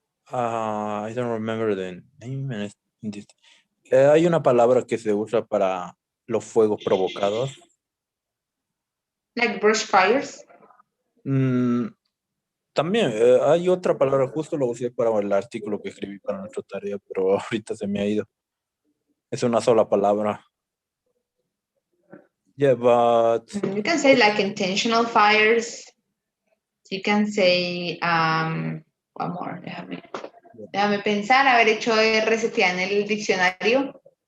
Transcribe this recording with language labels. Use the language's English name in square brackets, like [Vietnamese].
[English] I don't remember the name. [Spanish] Hay una palabra que se usa para los fuegos provocados. [English] Like brush fires? [Spanish] Mm, También hay otra palabra, justo lo usé para el artículo que escribí para nuestra tarea, pero ahorita se me ha ido. Es una sola palabra. [English] Yeah, but You can say like intentional fires. You can say one more. [Spanish] Déjame pensar, haber hecho resetear en el diccionario.